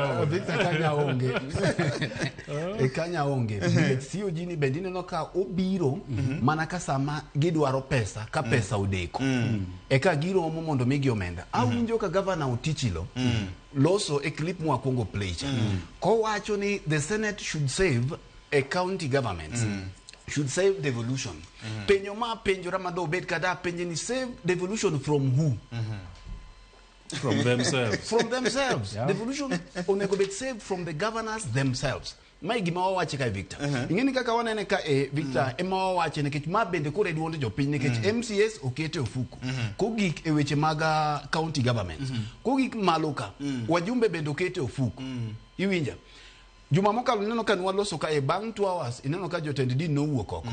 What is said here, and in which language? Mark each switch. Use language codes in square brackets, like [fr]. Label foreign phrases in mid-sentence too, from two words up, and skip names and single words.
[luo] Victor kanya onge. Kanya onge. COG ni bende neno ka obiro mana ka sama gidwaro pesa ka pesa odeko. Eka giro mondo migi omenda. Awinjo ka governor Otichilo loso e clip mwa Kongo play. Ko wacho ni [en] the Senate should save a county government. Should save devolution. [luo] Penyo ma penjora mado bed kada penye ni [en] save devolution from who? From themselves. From themselves. Devolution [luo] onego bet [en] saved from the governors themselves. [luo] Mai gima wawache ka Victor. Ingeni kaka wanene ka Victor ema wawache nekech ma bende kore duonde jopiny nekech MCS okete ofuku. Kogik e weche maga [en] county governments. [luo] Kogik maluka wajumbe bende okete ofuku. Iwinja. Juma mokalo neno ka nwaloso ka bang 2 hours ineno ka jotend din no wuok oko.